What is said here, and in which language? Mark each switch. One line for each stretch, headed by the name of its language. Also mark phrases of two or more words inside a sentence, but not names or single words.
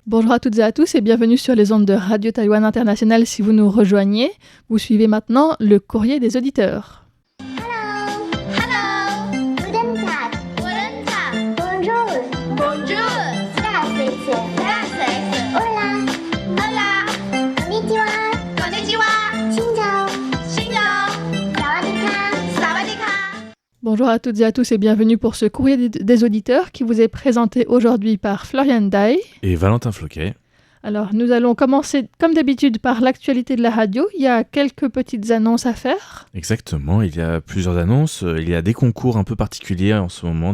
French: Bonjour à toutes et à tous et bienvenue sur les ondes de Radio Taïwan International si vous nous rejoignez. Vous suivez maintenant le courrier des auditeurs.
English: Hello. Hello.
German: Guten Tag. Guten Tag.
French: Bonjour. Bonjour.
German: Здравствуйте.
Spanish: Здравствуйте. Hola. Hola.
Japanese: Konnichiwa.
Vietnamese: Konnichiwa. Xin chào. Xin chào.
Thai: สวัสดีค่ะ สวัสดีค่ะ.
French: Bonjour à toutes et à tous et bienvenue pour ce courrier des auditeurs qui vous est présenté aujourd'hui par Florian Dai et Valentin Floquet. Alors, nous allons commencer, comme d'habitude, par l'actualité de la radio. Il y a quelques petites annonces à faire. Exactement, il y a plusieurs annonces. Il y a des concours un peu particuliers en ce moment.